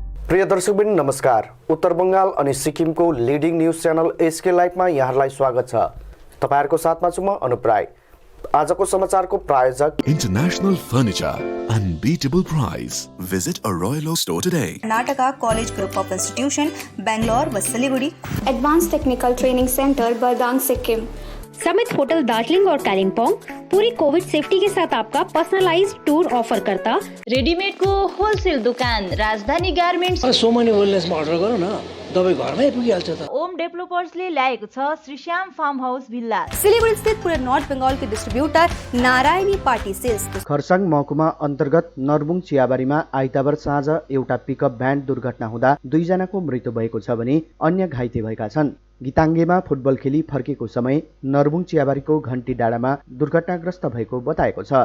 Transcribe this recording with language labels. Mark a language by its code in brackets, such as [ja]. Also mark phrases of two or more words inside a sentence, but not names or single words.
[ne] प्रिय दर्शकबिन नमस्कार। उत्तर बंगाल अनि सिक्किमको लिडिङ न्यूज च्यानल एसके लाइभमा यहाँलाई स्वागत छ। तपाईहरुको साथमा छु म अनुप राई। आजको समाचारको प्रायोजक [en] International Furniture, unbeatable price. Visit a Royal Oak store today. [hi] कर्नाटका कॉलेज ग्रुप ऑफ इंस्टीट्यूशन बेंगलोर व सिलीगुड़ी, एडवांस टेक्निकल ट्रेनिंग सेंटर बरदांग सिक्किम, समित होटल दार्जिलिंग और कालिम्पोंग पूरी [en] COVID safety [hi] के साथ आपका [en] personalized tour [hi] ऑफर करता। [ne] रेडीमेड को होलसेल दुकान राजधानी गार्मेन्ट्स। सोमनी वेलनेसमा अर्डर गरौँ न, दबाई घरमै पुगिहाल्छ त। ओम डेभलपर्सले ल्याएको छ श्री श्याम फार्म हाउस भिल्ला। [hi] सिलीगुड़ी स्थित पूरे नॉर्थ बंगाल के डिस्ट्रीब्यूटर नारायणी पार्टी सेल्स। [ne] खरसाङ महकुमा अन्तर्गत नरबुङ चियाबारीमा आइतबार साँझ एउटा पिकअप भ्यान दुर्घटना हुँदा 2 जनाको मृत्यु भएको छ भने अन्य घाइते भएका छन्। गिताङ्गेमा फुटबल खेली फर्केको समय नरबुङ चियाबारीको घन्टी डाँडामा दुर्घटनाग्रस्त भएको बताएको छ।